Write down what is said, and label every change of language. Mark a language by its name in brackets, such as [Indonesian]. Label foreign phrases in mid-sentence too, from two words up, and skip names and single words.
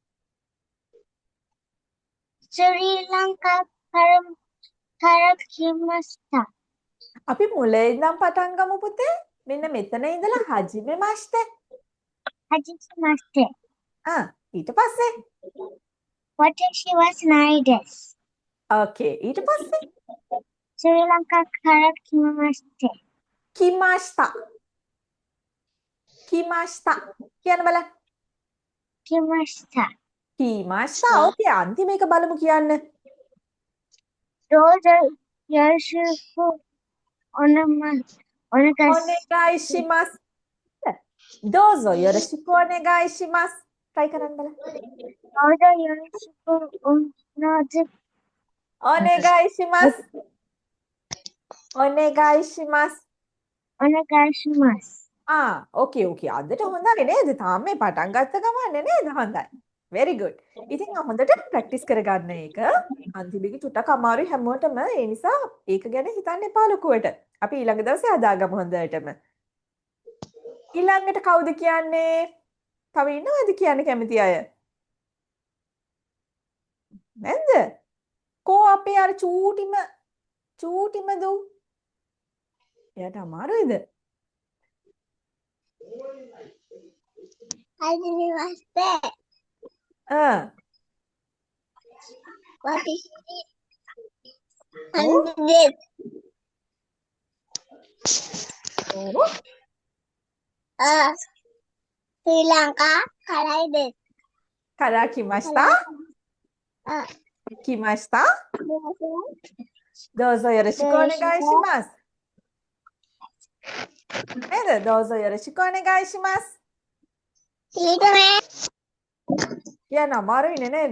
[Japanese] スリランカから来ました. [Sinhala] අපි මුලින් ඉඳන් පටන් ගමු පුතේ. මෙන්න මෙතන ඉඳලා [Japanese] はじめマスター. hajimashite. [Sinhala] ඊට පස්සේ [Japanese] 私は津波です. [Sinhala] ඕකේ ඊට පස්සේ [Japanese] スリランカから来みまして. [Sinhala] කිමාෂ්තා කියන්න බලන්න. [Japanese] Kimashita. [Sinhala] කිමාෂ්තා ඕකේ අන්තිම එක බලමු කියන්න. [Japanese] どうぞよろしくお願いします. お願いします。どうぞよろしくお願いします. [Sinhala] try කරන්න බලන්න. [Japanese] どうぞよろしくお願いします. お願いします。お願いします. Onegaishimasu. [Sinhala] ඕකේ අදට හොඳයි නේද? තාම මේ පටන් ගත්ත ගමන්නේ නේද? හොඳයි. [English] very good. [Sinhala] ඉතින් හොඳට ප්‍රැක්ටිස් කරගන්න ඒක. අන්තිමේක චුට්ටක් අමාරුයි හැමෝටම. ඒ නිසා ඒක ගැන හිතන්න එපා ලොකුවට. අපි ඊළඟ දවසේ හදාගමු හොඳටම. ඊළඟට කවුද කියන්නේ? තව ඉන්නවද කියන්න කැමති අය? නැද්ද? කෝ අපේ අර චූටිම දූ? එයාට අමාරුයිද? [Japanese] Hajimashite. [English] What is it? [Japanese] スリランカからいです. から来ました？来ました? どうぞよろしくお願いします. නේද? どうぞよろしくお願いします. [Sinhala] කියන්න අමාරුයිනේ නේද?